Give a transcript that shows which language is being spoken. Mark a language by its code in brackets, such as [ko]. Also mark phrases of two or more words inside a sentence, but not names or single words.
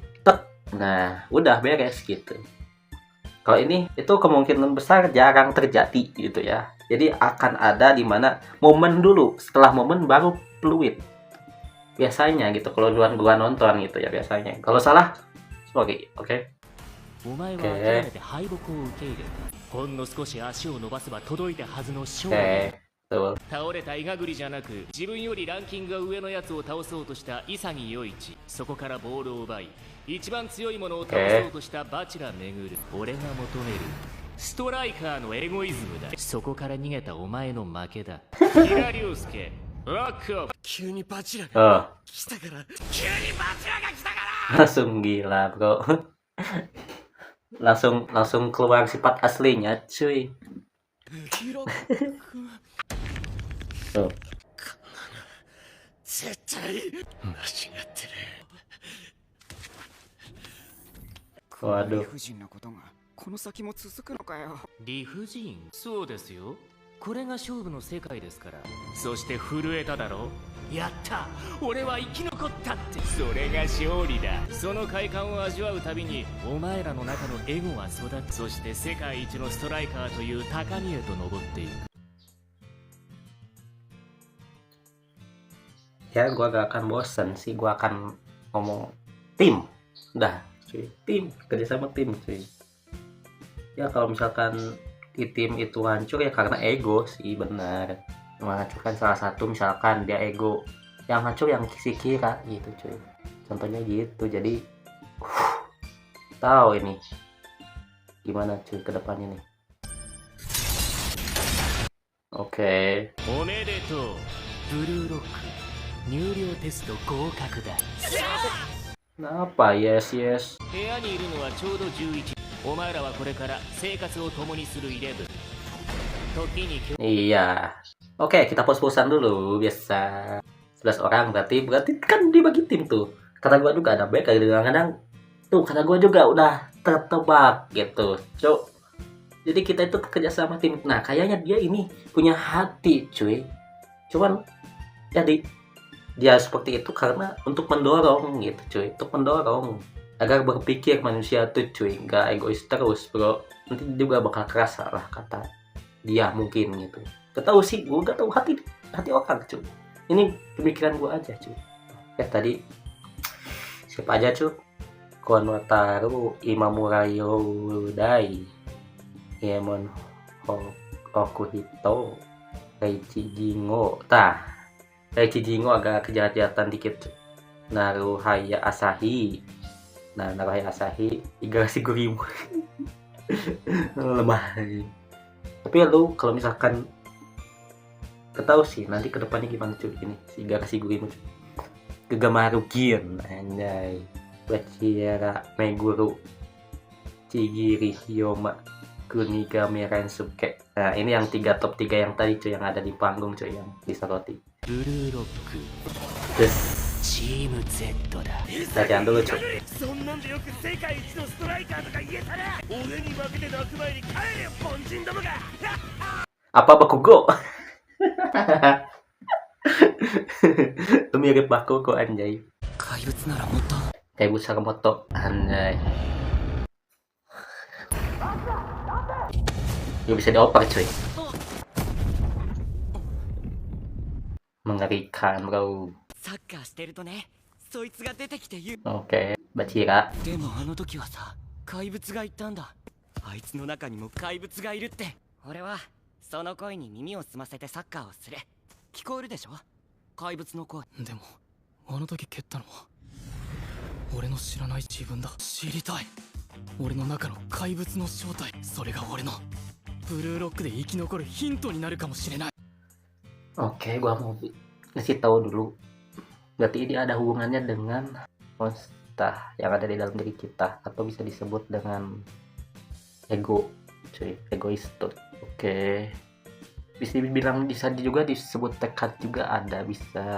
[id] Tek. Nah, udah beres gitu. Kalau ini itu kemungkinan besar jarang terjadi gitu ya. Jadi akan ada di mana momen dulu, setelah momen baru peluit. Biasanya gitu kalau gua nonton gitu ya biasanya. Kalau salah, oke. [ja] お前は諦めて敗北を受け入れ、ほんの少し足を伸ばせば届いたはずの勝利。 [id] Betul. [ja] 倒れたイガグリじゃなく、自分よりランキングが上のやつを倒そうとした潔世一。そこからボールを奪い、一番強いものを倒そうとしたバチラ巡る。俺が求めるストライカーのエゴイズムだ。そこから逃げたお前の負けだ。キラリュウスケ、ロックオフ。急にバチラが来たから。急にバチラが来たから。 [id] Langsung gila, bro. langsung keluar sifat aslinya, cuy. Tuh. [ja] 絶対間違ってる。 [id] Waduh. [ja] 理不尽なことがこの先も続くのかよ。理不尽？そうですよ。これが勝負の世界ですから。そして震えただろ。やった、俺は生き残ったって。それが勝利だ。その快感を味わうたびにお前らの中のエゴは育つ。そして世界一のストライカーという高みへと登っていく。 [id] Ya gua gak akan bosen sih, gua akan ngomong tim. Udah cuy, tim, kerjasama tim cuy. Ya kalau misalkan di tim itu hancur ya karena ego sih, benar. Menghancurkan salah satu, misalkan dia ego, yang hancur yang si Kira gitu cuy. Contohnya gitu. Jadi tahu ini gimana cuy ke depannya nih. Oke. [ja] おめでとう、ブルーロック。入寮テスト合格だ。 [id] Kenapa? [en] Yes, yes. [ja] 部屋にいるのはちょうど11。お前らはこれから生活を共にする11。時に [id] Iya. Oke, kita pos-posan dulu. Biasa 11 orang berarti kan dibagi tim tuh. Kata gua juga ada baik, kadang-kadang tuh kata gua juga udah tertebak gitu. Cuk. Jadi kita itu kerja sama tim. Nah, kayaknya dia ini punya hati, cuy. Cuman jadi dia seperti itu karena untuk mendorong gitu cuy, untuk mendorong agar berpikir manusia tuh cuy, nggak egois terus bro. Nanti juga bakal kerasa lah kata dia mungkin gitu. Gak tahu sih, gue gak tahu hati orang cuy. Ini pemikiran gue aja cuy. Ya tadi siapa aja cuy? Konotaru Imamurayo Dai, Yemon Okuhito, Reichi Jingo. Reichi Jingo agak kejahatan dikit. Naruhaya Asahi. Nah, Naruhaya Asahi Igarashi Gurimu. Lemah. Tapi lu kalau misalkan ketahu sih nanti kedepannya gimana cuy ini si Igarashi Gurimu cuy. Kegamaru Gin anjay. Bachira Meguru Chigiri Hyoma Kunigame Rensuke. Nah, ini yang top 3 yang tadi cuy, yang ada di panggung cuy, yang disoroti. ブルーロック Terus [ja] チーム Z だ。 [id] latihan dulu cuy. [ja] そんなんでよく世界一のストライカーとか言えたら、俺に負けて泣く前に帰れよ凡人どもが。 [id] Apa Bakugo? Itu mirip Bakugo anjay. [ja] 怪物ならもっと [id] Kayak Sakamoto anjay. Gak bisa dioper cuy. Mengerikan bro. [ja] サッカーしてるとね、そいつが出てきて言う。 [id] Oke, Bachira. [ja] でもあの時はさ、怪物が言ったんだ。あいつの中にも怪物がいるって。俺はその声に耳を澄ませてサッカーをする。聞こえるでしょ、怪物の声。でもあの時蹴ったのは俺の知らない自分だ。知りたい、俺の中の怪物の正体。それが俺のブルーロックで生き残るヒントになるかもしれない。 [id] Oke, gua mau ngasih tahu dulu. Berarti ini ada hubungannya dengan monster yang ada di dalam diri kita, atau bisa disebut dengan ego, cuy, egois tuh. Oke. Bisa dibilang, bisa juga disebut tekad juga ada, bisa.